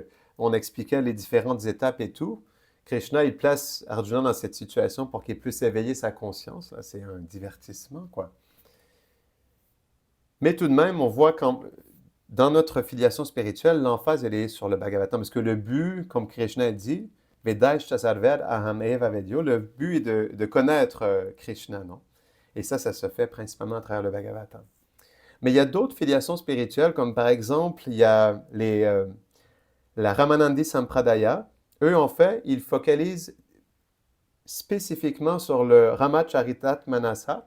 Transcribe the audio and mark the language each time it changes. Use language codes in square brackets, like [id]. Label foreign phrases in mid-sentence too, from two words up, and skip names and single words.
[fr] On expliquait les différentes étapes et tout. Krishna, il place Arjuna dans cette situation pour qu'il puisse éveiller sa conscience. Là, c'est un divertissement, quoi. Mais tout de même, on voit quand... Dans notre filiation spirituelle, l'emphase, elle est sur le Bhagavatam. Parce que le but, comme Krishna dit, [sa] वेदैष्ट सर्वेद् अहम् एव वेद्यो, [fr] le but est de connaître Krishna, non? Et ça se fait principalement à travers le Bhagavatam. Mais il y a d'autres filiations spirituelles, comme par exemple, il y a la Ramanandi Sampradaya. Eux, en fait, ils focalisent spécifiquement sur le Ramacharitat Manasa.